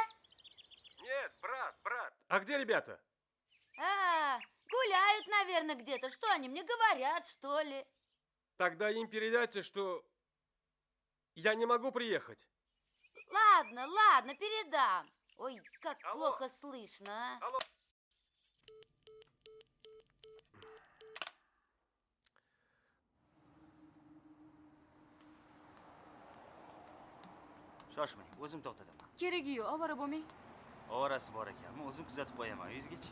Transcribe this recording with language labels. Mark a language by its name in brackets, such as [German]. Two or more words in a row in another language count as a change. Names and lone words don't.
[Russian] Нет, брат. А где ребята? Гуляют, наверное, где-то. Что они мне говорят, что ли? Тогда им передайте, что я не могу приехать. Ладно, передам. Ой, как плохо слышно, а. Алло. [Uzbek] Shoshmang, o'zim to'xtataman. Keragi yo'q, ovora bo'lmang. Ovorasi bor ekanmi? O'zim kuzatib qo'yaman, yuzgacha.